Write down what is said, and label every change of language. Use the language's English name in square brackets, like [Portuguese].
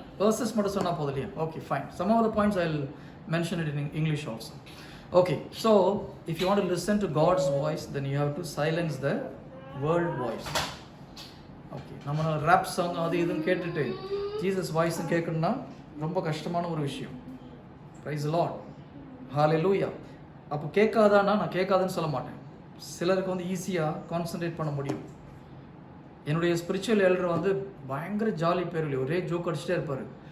[Tamil] Versus மட்டும் சொன்னால் போதும் இல்லையா? [English] Okay fine. Some of the points I will mention it in English also. Okay, so if you want to listen to God's voice, then you have to silence the world voice. Okay. [Tamil] நம்ம rap song அது இதுன்னு கேட்டுட்டு Jesus வாய்ஸும் கேட்கணும்னா ரொம்ப கஷ்டமான ஒரு விஷயம். [English] praise Lord, [Tamil] ஹல்லேலூயா. அப்போ கேட்காதானா, நான் கேட்காதுன்னு சொல்ல மாட்டேன். சிலருக்கு வந்து ஈஸியாக கான்சன்ட்ரேட் பண்ண முடியும். என்னுடைய ஸ்பிரிச்சுவல் எல்டர் வந்து பயங்கர ஜாலி பேர், ஒரே ஜோக் அடிச்சுட்டே இருப்பார்.